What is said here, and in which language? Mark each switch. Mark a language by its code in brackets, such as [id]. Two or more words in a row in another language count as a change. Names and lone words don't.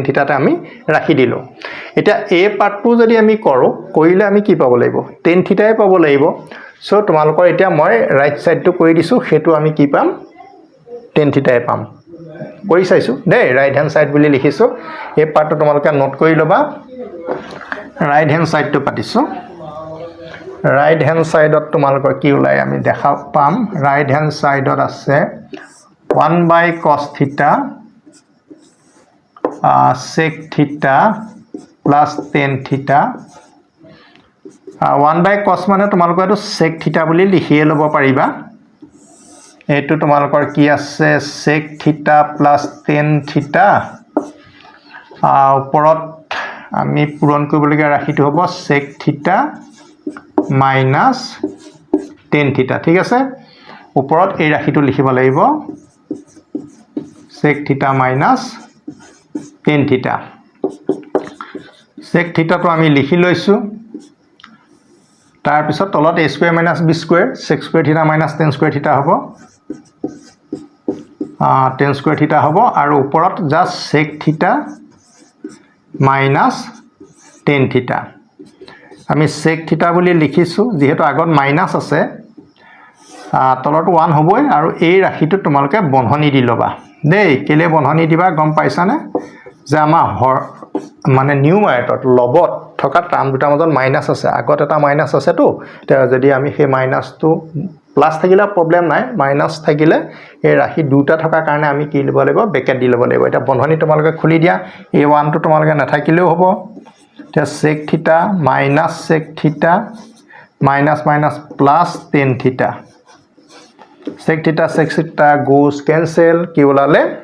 [as] theta তে আমি ৰাখি দিলো এটা এই পাৰ্টটো যদি আমি কৰো কৰিলে আমি কি পাব লাগিব [en] tan theta [as] এ পাব লাগিব সো তোমালোকৰ এতিয়া মই [en] right side টো [as] কৰি দিছো হেতু আমি কি পাম [en] tan theta [as] এ পাম কৰি চাইছো দে [en] right hand side [as] বুলি লিখিছো এই পাৰ্টটো তোমালোকে নোট কৰি লবা [en] right hand side টো [as] পাতিছো [en] right hand side ত [as] তোমালোকৰ কি ওলাই আমি দেখা পাম [en] right hand side ত [as] আছে [en] 1 by cos theta sec theta plus tan theta 1 by cos [as] মানে তোমালোকৰ এটো [en] sec theta [as] বুলি লিখিয়ে ল'ব পাৰিবা এটো তোমালোকৰ কি আছে [en] sec theta plus tan theta [as] ওপৰত আমি পূৰণ কৰিবলগীয়া ৰাশিটো হ'ব [en] sec theta minus tan theta [as] ঠিক আছে ওপৰত এই ৰাশিটো লিখিব লাগিব [en] sec theta minus tan theta sec theta [as] তো আমি লিখি লৈছো তাৰ পিছত তলত [en] a square minus b square sec square theta minus tan square theta [as] হ'ব [en] tan square theta [as] হ'ব আৰু ওপৰত [en] just sec theta minus tan theta [as] আমি [en] sec theta [as] বুলি লিখিছো যেহেতু আগত মাইনাস আছে তলত 1 হ'বই আৰু এই ৰাশিটো তোমালোকে বন্ধনী দি লবা দেই কেলে বন্ধনী দিবা গম পাইছানে যে আমাৰ মানে নিউমাৰেটত লবত থকা টাৰ্ম দুটা মাজত মাইনাস আছে আগত এটা মাইনাস আছে তো যদি আমি সেই মাইনাসটো প্লাস থাকিলে প্ৰবলেম নাই মাইনাস থাকিলে এই ৰাশি দুটা থকা কাৰণে আমি কি লব লাগিব ব্ৰেকেট দি লব লাগিব এটা বন্ধনী তোমালোকে খুলি দিয়া a1 টো তোমালোকে নাথাকিলেও হ'ব এতিয়া [en] sec theta minus sec theta minus minus plus tan theta sec theta goes cancel [as] কি ওলালে